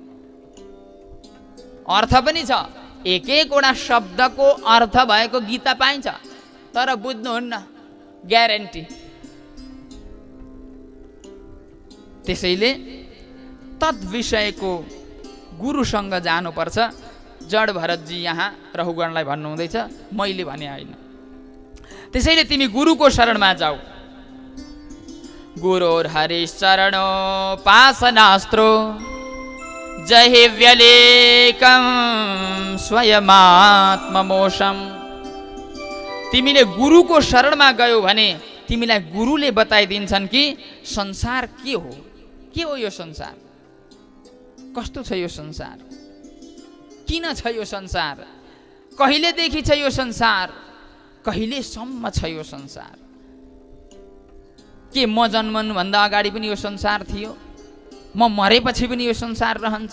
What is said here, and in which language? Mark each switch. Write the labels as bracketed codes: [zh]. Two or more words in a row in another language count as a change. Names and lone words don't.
[ne] अर्थ पनि छ, एक एकवटा शब्दको अर्थ भएको गीता पाइन्छ, तर बुझ्नुहुन्न, ग्यारेन्टी। त्यसैले तत् विषयको गुरुसँग जानुपर्छ। जड भरतजी यहाँ रहुगणलाई भन्नुहुँदैछ, मैले भने होइन। त्यसैले तिमी गुरुको शरणमा जाऊ। [sa] गुरोर हरिशरणो पासनास्त्रो जहि व्यलेकम स्वयमात्ममोषम। [ne] तिमीले गुरुको शरणमा गयौ भने तिमीलाई गुरुले बताइदिन्छन् कि संसार के हो यो संसार, कस्तो छ यो संसार, किन छ यो संसार, कहिलेदेखि छ यो संसार, कहिलेसम्म छ यो संसार, के म जन्मनुभन्दा अगाडि पनि यो संसार थियो, म मरेपछि पनि यो संसार रहन्छ।